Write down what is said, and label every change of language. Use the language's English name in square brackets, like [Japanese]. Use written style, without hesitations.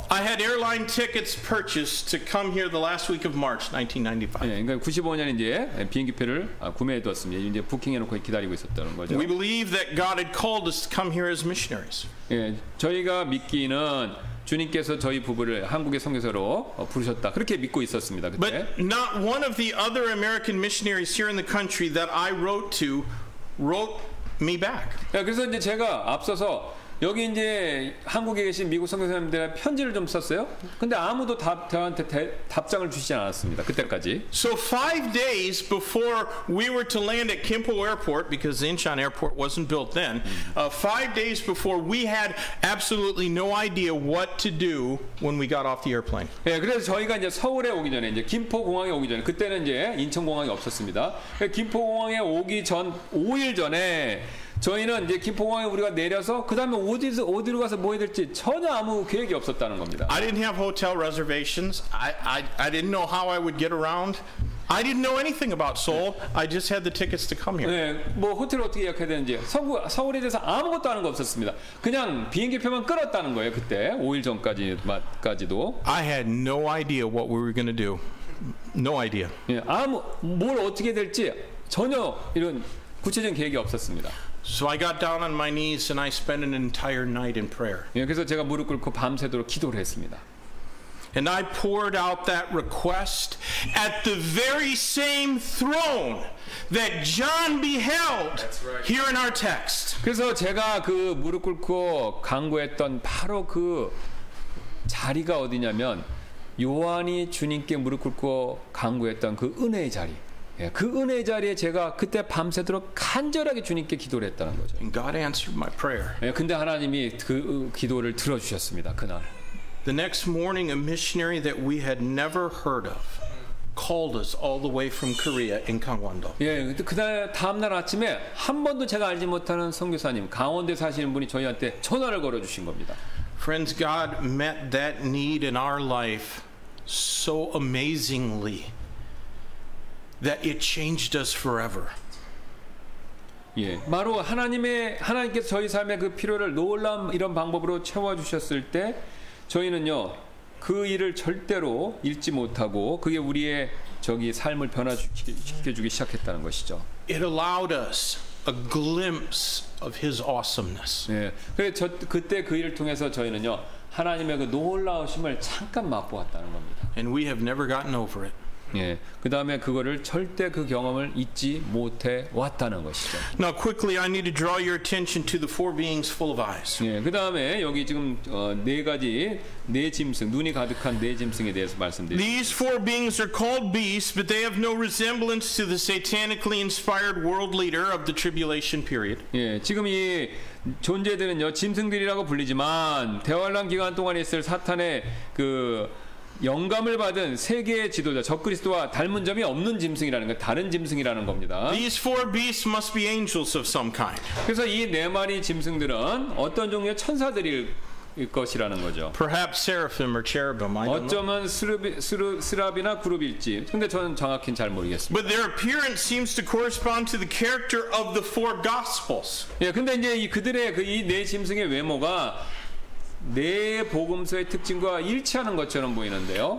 [English] I had airline tickets purchased to come here the last week of March 1995. [Korean] 예, 그러니까 95년에 이제 비행기표를 구매해두었습니다. 이제 부킹해놓고 기다리고 있었다는 거죠. [English] We believe that God had called us to come here as missionaries. [Korean] 예, 저희가 믿기는 주님께서 저희 부부를 한국의 선교사로 부르셨다. 그렇게 믿고 있었습니다. 그때. [English] But not one of the other American missionaries here in the country that I wrote to wrote me back. [Korean] 그래서 이제 제가 앞서서 여기 이제 한국에 계신 미국 선교사님들의 편지를 좀 썼어요. 근데 아무도 저한테 답장을 주시지 않았습니다. 그때까지. [English] So 5 days before we were to land at Gimpo Airport, because Incheon Airport wasn't built then, 5 days before we had absolutely no idea what to do when we got off the airplane. [Korean] 예, 그래서 저희가 이제 서울에 오기 전에 이제 김포 공항에 오기 전에 그때는 이제 인천 공항이 없었습니다. 김포 공항에 오기 전 5일 전에 저희는 이제 김포공항에 우리가 내려서 그 다음에 어디로 가서 뭐 해야 될지 전혀 아무 계획이 없었다는 겁니다. [English] I didn't have hotel reservations. I didn't know how I would get around. I didn't know anything about Seoul. I just had the tickets to come here. [Korean] 네, 뭐 호텔 어떻게 예약해야 되는지 서울에 대해서 아무것도 아는 거 없었습니다. 그냥 비행기표만 끊었다는 거예요. 그때 5일 전까지도. [English] I had no idea what we were going to do. No idea. [Korean] 예, 뭘 어떻게 될지 전혀 이런 구체적인 계획이 없었습니다. [English] So I got down on my knees and I spent an entire night in prayer. [Korean] 예, 그래서 제가 무릎 꿇고 밤새도록 기도를 했습니다. [English] And I poured out that request at the very same throne that John beheld here in our text. [Korean] 그래서 제가 그 무릎 꿇고 간구했던 바로 그 자리가 어디냐면 요한이 주님께 무릎 꿇고 간구했던 그 은혜의 자리. 예, 그 은혜의 자리에 제가 그때 밤새도록 간절하게 주님께 기도를 했다는 거죠. [English] And God answered my prayer. [Korean] 예, 근데 하나님이 그 기도를 들어주셨습니다. 그날. [English] The next morning, a missionary that we had never heard of called us all the way from Korea in Gangwon-do. [Korean] 예, 그날 다음날 아침에 한 번도 제가 알지 못하는 선교사님, 강원도에 사시는 분이 저희한테 전화를 걸어주신 겁니다. [English] Friends, God met that need in our life so amazingly that it changed us forever. [Korean] 예, 바로 하나님께서 저희 삶의 그 필요를 놀라운 이런 방법으로 채워주셨을 때 저희는요 그 일을 절대로 잃지 못하고 그게 우리의 삶을 변화시켜주기 시작했다는 것이죠. [English] It allowed us a glimpse of His awesomeness. [Korean] 예, 그때 그 일을 통해서 저희는요 하나님의 그 놀라우심을 잠깐 맛보았다는 겁니다. [English] And we have never gotten over it. [Korean] 예, 그 다음에 그거를 절대 그 경험을 잊지 못해 왔다는 것이죠. [English] Now, quickly, I need to draw your attention to the four beings full of eyes. [Korean] 예, 그 다음에 여기 지금 네 짐승, 눈이 가득한 네 짐승에 대해서 말씀드립니다. [English] These four beings are called beasts, but they have no resemblance to the satanically inspired world leader of the tribulation period. [Korean] 예, 지금 이 존재들은요 짐승들이라고 불리지만 대환란 기간 동안에 있을 사탄의 그 영감을 받은 세계의 지도자 적그리스도와 닮은 점이 없는 짐승이라는 거, 다른 짐승이라는 겁니다. [English] These four beasts must be angels of some kind. [Korean] 그래서 이 네 마리 짐승들은 어떤 종류의 천사들일 것이라는 거죠. [English] Perhaps seraphim or cherubim. I don't know. [Korean] 어쩌면 스랍이나 그룹일지. 근데 저는 정확히는 잘 모르겠습니다. [English] But their appearance seems to correspond to the character of the four gospels. [Korean] 예, 근데 이제 그들의 이 네 짐승의 외모가 네 복음서의 특징과 일치하는 것처럼 보이는데요.